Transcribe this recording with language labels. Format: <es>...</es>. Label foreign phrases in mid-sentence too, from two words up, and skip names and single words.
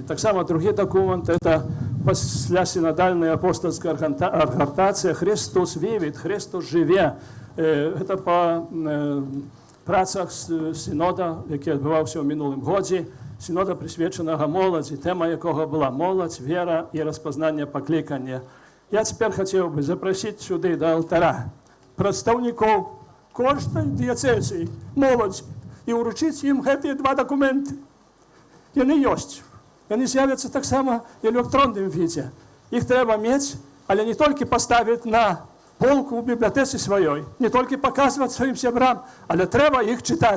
<be>Таксама другі дакумент — это паслясінадальная апостольская адгартацыя</be> <la>«Christus vivit»,</la> <be>«Христос жыве». Гэта па працах сінода, які адбываўся ў мінулым годзе, сінода прысвечанага моладзі, тэма якога была моладзь, вера і распазнанне паклікання.</be> <uk>Я тепер хотів би запросити сюди до алтаря представників кожної дієцезії, молоді, і вручити їм ці два документи. Вони є. Вони з'являться так само в електронному віді. Їх треба мати, але не тільки поставити на полку у бібліотеці своїй, не тільки показувати своїм сябрам, але треба їх читати.</uk>